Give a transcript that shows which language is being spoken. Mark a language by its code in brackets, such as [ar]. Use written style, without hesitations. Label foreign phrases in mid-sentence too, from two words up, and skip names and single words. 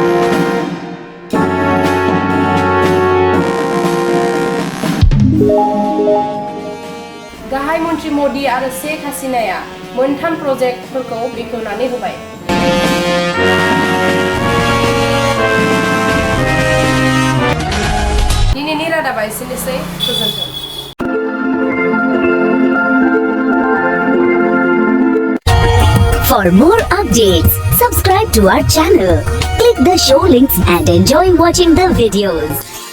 [brx] गाहाय मन्थ्रि मोदी आरो शेख हासिनाया मोनथाम प्रजेक्टफोरखौ बेखेवनानै होबाय। दिनैनि रादाबा एसेनोसै, गोजोन्थों। [en] For more updates, subscribe to our channel, click the show links and enjoy watching the videos.